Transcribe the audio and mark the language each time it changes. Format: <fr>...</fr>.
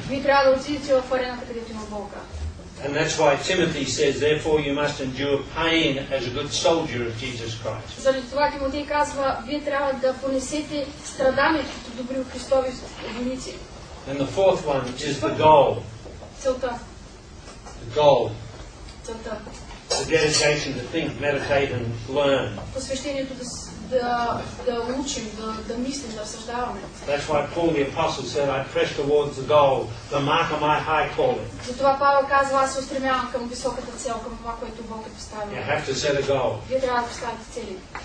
<bg>Вие трябва да отидете в арената, където има болка.</bg> <en>And that's why Timothy says, therefore you must endure pain as a good soldier of Jesus Christ.</en> <bg>Заради това Тимотей казва, вие трябва да понесете страдания като добри Христови войници.</bg> <en>And the fourth one is the goal.</en> <bg>Целта.</bg> <en>The goal.</en> <bg>Целта.</bg> <en>The dedication to think, meditate and learn.</en> <bg>Посвещението да учим, да мислим, да разсъждаваме.</bg> <en>That's why Paul the Apostle said, I press towards the goal, the mark of my high calling.</en> <bg>Затова Павел казва, аз се устремявам към високата цел, към това, което Бог е поставил.</bg> <en>You have to set a goal.</en> <bg>Вие трябва да поставите цели.</bg>